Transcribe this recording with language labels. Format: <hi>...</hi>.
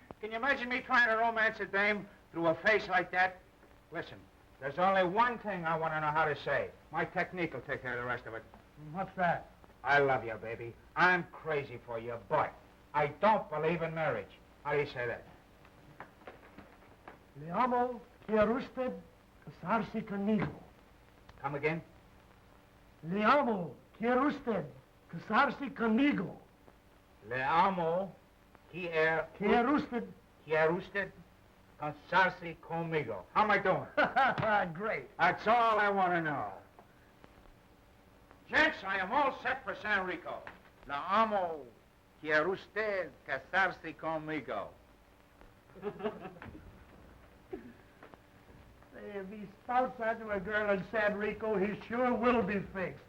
<en>Can you imagine me trying to romance a dame through a face like that? Listen, there's only one thing I want to know how to say. My technique will take care of the rest of it. What's that? I love you, baby. I'm crazy for you, but I don't believe in marriage. How do you say that?</en> <es>Le amo, quiere usted casarse conmigo.</es> <en>Come again?</en> <es>Le amo, quiere usted casarse conmigo. Le amo, quiere Quiere usted usted Casarse conmigo.</es> <en>How am I doing? Great. That's all I want to know. Gents, I am all set for San Rico.</en> <es>La amo. Quiere usted casarse conmigo?</es> <en>If he spouts that to a girl in San Rico, he sure will be fixed.</en>